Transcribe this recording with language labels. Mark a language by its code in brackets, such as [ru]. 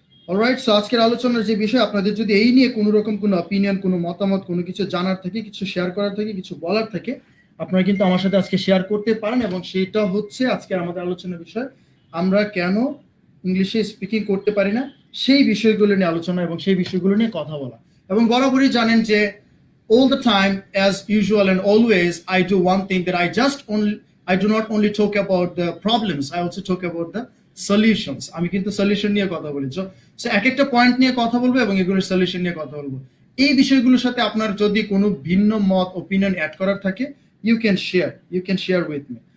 [bn] Alright, so আজকের আলোচনার যে বিষয়, আপনাদের যদি এই নিয়ে কোনো রকম কোনো অপিনিয়ন, কোনো মতামত, কোনো কিছু জানার থাকে, কিছু শেয়ার করার থাকে, কিছু বলার থাকে, আপনারা কিন্তু আমার সাথে আজকে শেয়ার করতে পারেন। এবং সেটা হচ্ছে আজকে আমাদের আলোচনার বিষয়, আমরা কেন ইংলিশে স্পিকিং করতে পারি না, সেই বিষয়গুলো নিয়ে আলোচনা এবং সেই বিষয়গুলো নিয়ে কথা বলা। এবং বরাবরই জানেন যে [en] all the time, as usual and always, I do one thing, that I do not only talk about the problems, I also talk about the solutions. [bn] আমি কিন্তু সলিউশন নিয়ে কথা বলি। সো এক একটা পয়েন্ট নিয়ে কথা বলবো এবং এগুলোর সলিউশন নিয়ে কথা বলবো। এই বিষয়গুলোর সাথে আপনার যদি কোনো ভিন্ন মত, ওপিনিয়ন অ্যাড করার থাকে, [en] You can share with me.